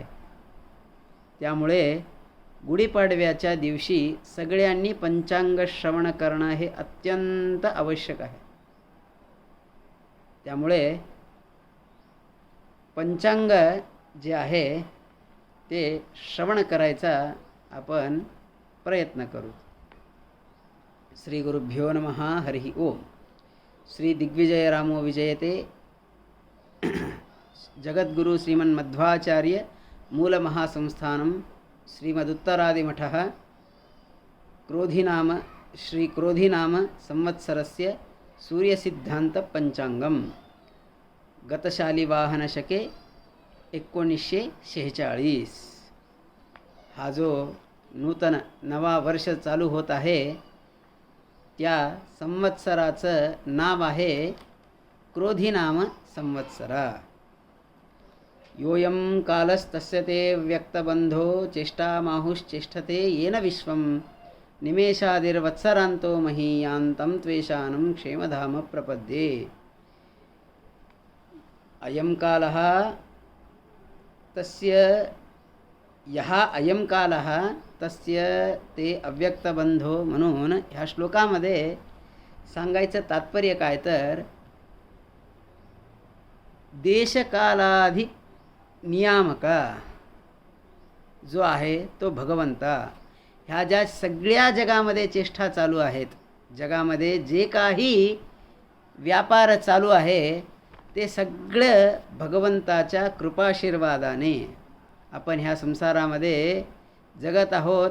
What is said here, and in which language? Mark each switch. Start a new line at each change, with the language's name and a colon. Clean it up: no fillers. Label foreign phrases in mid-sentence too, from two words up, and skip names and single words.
Marathi: त्यामुळे गुढीपाडव्याच्या दिवशी सगळ्यांनी पंचांग श्रवण करणं हे अत्यंत आवश्यक आहे। त्यामुळे पंचांग जे आहे ते श्रवण करायचा आपण प्रयत्न करू।
Sanskrit: श्री गुरुभ्यो नमः हरिः ओम। श्री दिग्विजय रामो विजयते जगद्गुरु श्रीमन्मध्वाचार्य मूलमहासंस्थानं श्रीमदुत्तरादिमठः क्रोधिनाम संवत्सरस्य सूर्यसिद्धान्तपञ्चाङ्गं गतशालिवाहनशके 1946।
Marathi: हा जो नूतन नवा वर्ष चालू होत आहे त्या संवत्सराचं नाव आहे क्रोधिनाम संवत्सरा।
Sanskrit: योऽयं कालस्तस्य ते व्यक्तबन्धो चेष्टामाहुश्चेष्टते येन विश्वं निमेषादिर्वत्सरान्तो महीयान्तं त्वेषानं क्षेमधाम प्रपद्ये। अयं कालः तस्य यः अयं कालः तस्य ते अव्यक्तबंधो
Marathi: म्हणून ह्या श्लोकामध्ये सांगायचं तात्पर्य काय तर देशकालाधि नियामक जो आहे तो भगवंता ह्या ज्या सगळ्या जगामध्ये चेष्टा चालू आहेत, जगामध्ये जे काही व्यापार चालू आहे ते सगळं भगवंताच्या कृपाशीर्वादाने आपण ह्या संसारामध्ये जगत आहोत।